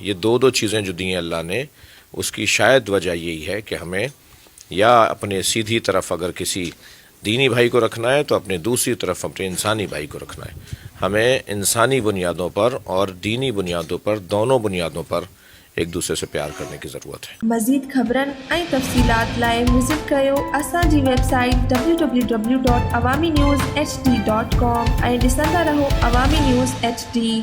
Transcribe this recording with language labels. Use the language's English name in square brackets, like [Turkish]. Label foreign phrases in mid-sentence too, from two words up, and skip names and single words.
[Urdu] یہ دو چیزیں جو دی ہیں اللہ نے، اس کی شاید وجہ یہی ہے کہ ہمیں یا اپنے سیدھی طرف اگر کسی دینی بھائی کو رکھنا ہے تو اپنے دوسری طرف اپنے انسانی بھائی کو رکھنا ہے۔ ہمیں انسانی بنیادوں پر اور دینی بنیادوں پر، دونوں بنیادوں پر ایک دوسرے سے پیار کرنے کی ضرورت ہے۔ [Sindhi] مزید خبرن ऐं तफ़सीलात लाइ विज़िट कयो असांजी वेबसाइट www.awamiNewsHD.com ऐं ॾिसंदा रहो अवामी न्यूज़ HD।